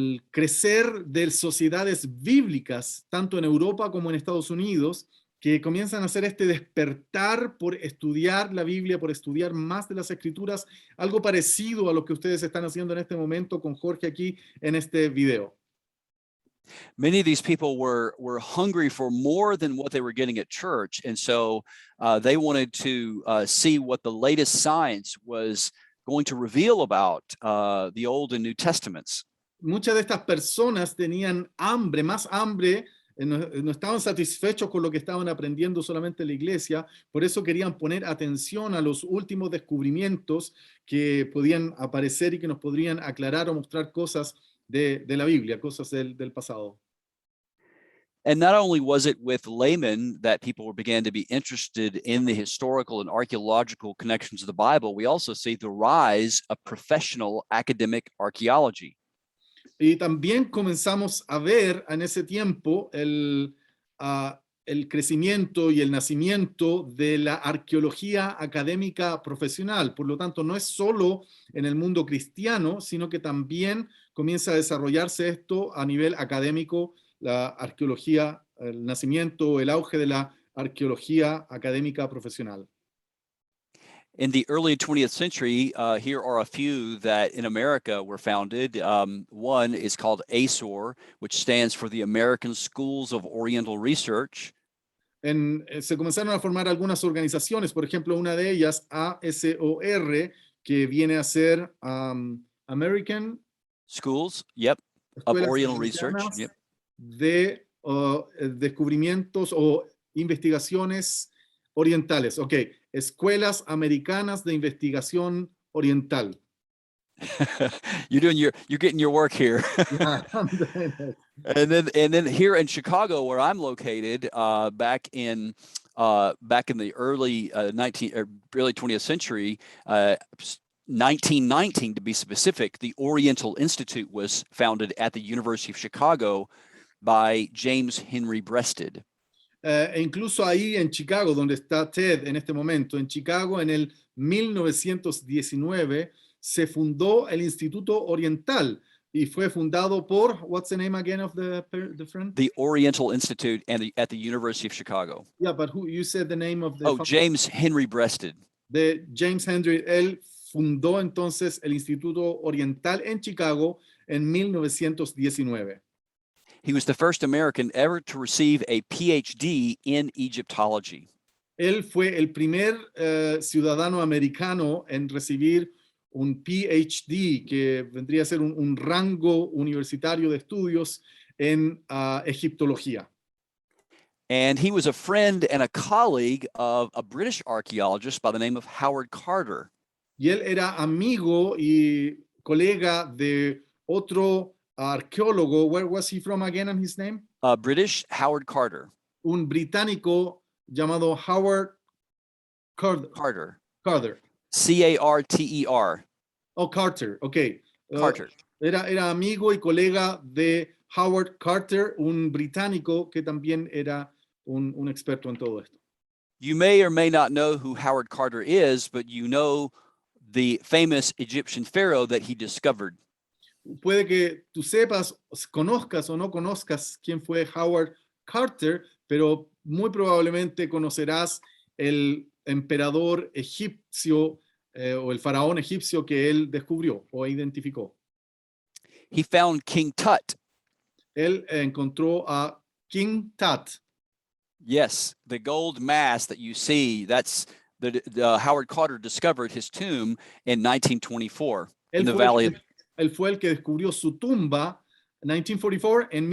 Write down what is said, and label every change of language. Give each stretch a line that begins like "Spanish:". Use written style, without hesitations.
Spanish: crecer de sociedades bíblicas, tanto en Europa como en Estados Unidos, que comienzan a hacer este despertar por estudiar la Biblia, por estudiar más de las Escrituras, algo parecido a lo que ustedes están haciendo en este momento con Jorge aquí en este video.
English: Many of these people were hungry for more than what they were getting at church, and so they wanted to see what the latest science was going to reveal about the Old and New Testaments.
Spanish: Muchas de estas personas tenían hambre, más hambre, no estaban satisfechos con lo que estaban aprendiendo solamente en la iglesia, por eso querían poner atención a los últimos descubrimientos que podían aparecer y que nos podrían aclarar o mostrar cosas de la Biblia, cosas del pasado.
English: And not only was it with laymen that people began to be interested in the historical and archaeological connections of the Bible, we also see the rise of professional academic archaeology.
Spanish: Y también comenzamos a ver en ese tiempo el crecimiento y el nacimiento de la arqueología académica profesional. Por lo tanto, no es solo en el mundo cristiano, sino que también comienza a desarrollarse esto a nivel académico, la arqueología, el nacimiento, el auge de la arqueología académica profesional.
English: In the early 20th century, here are a few that in America were founded. One is called ASOR, which stands for the American Schools of Oriental Research.
Spanish: Se comenzaron a formar algunas organizaciones, por ejemplo, una de ellas, ASOR, que viene a ser American
English: Schools, yep, of Oriental Research, yep.
Spanish: De descubrimientos o investigaciones orientales. Ok, escuelas americanas de investigación oriental.
English: You're getting your work here. Yeah. And then here in Chicago, where I'm located, back in the early 20th century, 1919 to be specific, the Oriental Institute was founded at the University of Chicago by James Henry Breasted.
Spanish: E incluso ahí en Chicago, donde está Ted en este momento, en Chicago en el 1919 se fundó el Instituto Oriental y fue fundado por,
English: what's the name again of the friend? The Oriental Institute at the University of Chicago. Yeah, but who you said the name of the... Oh, James Henry Breasted.
Spanish: De James Henry, él fundó entonces el Instituto Oriental en Chicago en 1919.
English: He was the first American ever to receive a PhD in Egyptology.
Spanish: Él fue el primer ciudadano americano en recibir un PhD, que vendría a ser un rango universitario de estudios en egiptología.
English: And he was a friend and a colleague of a British archaeologist by the name of Howard Carter.
Spanish: Y él era amigo y colega de otro arqueólogo.
English: Where was he from again and his name? British Howard Carter.
Spanish: Un británico llamado Howard Carter.
English: Carter. C-A-R-T-E-R. Oh, Carter, ok. Carter.
Spanish: Era amigo y colega de Howard Carter, un británico que también era un experto en todo esto.
English: You may or may not know who Howard Carter is, but you know the famous Egyptian pharaoh that he discovered.
Spanish: Puede que tú sepas, conozcas o no conozcas quién fue Howard Carter, pero muy probablemente conocerás el emperador egipcio o el faraón egipcio que él descubrió o identificó.
English: He found King Tut.
Spanish: Él encontró a King Tut.
English: Yes, the gold mass that you see, that's the Howard Carter discovered his tomb in 1924 in the valley of...
Spanish: Él fue el que descubrió su tumba en 1924.